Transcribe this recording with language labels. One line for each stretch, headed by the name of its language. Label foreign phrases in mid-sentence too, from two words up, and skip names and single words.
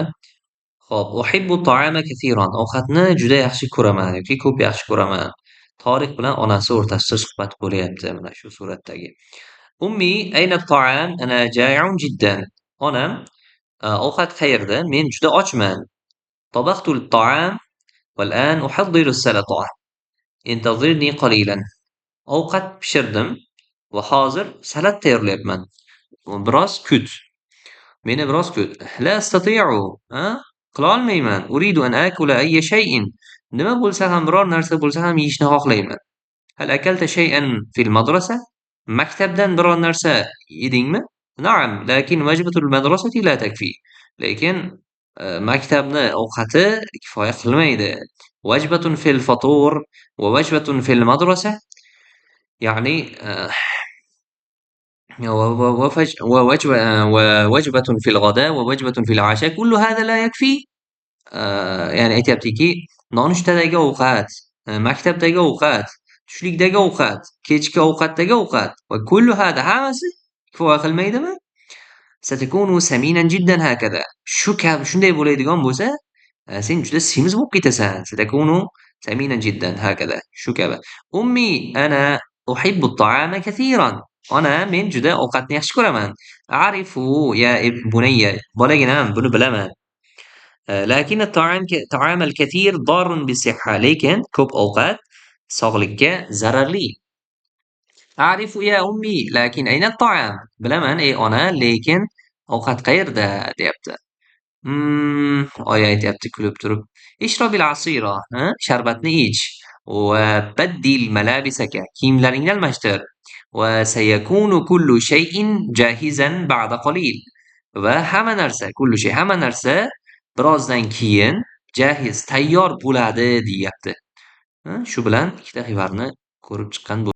Uzbek: Xo'p,
Arabic: أحب الطعام كثيرا.
Uzbek: Ovqatni juda yaxshi ko'raman yoki ko'p yaxshi ko'raman. Toriq bilan onasi o'rtasida suhbat bo'lyapti mana shu suratdagi.
Arabic: أمي أين الطعام؟ أنا جائع جدا.
Uzbek: Onam, ovqat qayerda? Men juda ochman.
Arabic: طبخت الطعام والآن أحضر السلطة. انتظرني قليلا.
Uzbek: Ovqat pishirdim va hozir salat tayyorlayapman. Biroz kut. Meni biroz kut.
Arabic: لا أستطيع.
Uzbek: Qila olmayman.
Arabic: أريد أن آكل أي شيء.
Uzbek: Nima bo'lsa ham, biror narsa bo'lsa ham yeyishni xohlayman.
Arabic: هل أكلت شيئا في المدرسة?
Uzbek: Maktabdan biror narsa yedingmi?
Arabic: نعم، لكن وجبة المدرسة لا تكفي.
Uzbek: Lekin maktabni ovqati kifoya qilmaydi.
Arabic: وجبة في الفطور ووجبة في المدرسة يعني ووجبة في الغداء ووجبة في العشاء كل هذا لا يكفي.
Uzbek: ya'ni aytyaptiki, nonushtadagi ovqat, maktabdagi ovqat, tushlikdagi ovqat, kechki ovqatdagi ovqat va
Arabic: كل هذا
Uzbek: hammasi kifoya qilmaydimi?
Arabic: ستكون سمينا جدا هكذا.
Uzbek: Shu kabi shunday bo'ladigan bo'lsa, sen juda semiz bo'lib ketasan.
Arabic: ستكون سمينا جدا هكذا.
Uzbek: Shu kabi.
Arabic: أمي أنا أحب الطعام كثيرا.
Uzbek: Men juda ovqatni yaxshi ko'raman.
Arabic: أعرف يا بني.
Uzbek: Bolaginam, buni bilaman.
Arabic: لكن طعام الكثير ضار بالصحة
Uzbek: lekin ko'p ovqat sog'likka zararli.
Arabic: أعرف يا أمي لكن أين الطعام?
Uzbek: Bilaman ey ona, lekin ovqat qayerda deyapti. Oyi aytyapti kulib turib.
Arabic: اشرب العصير,
Uzbek: sharbatni ich.
Arabic: وبدل ملابسك
Uzbek: kiyimlaringni almashtir.
Arabic: وسيكون كل شيء جاهزا بعد قليل.
Uzbek: Va hamma narsa,
Arabic: كل شيء,
Uzbek: hamma narsa birozdan keyin jahiz, tayyor bo'ladi deyapti. Shu bilan ikkita xibarni ko'rib chiqqan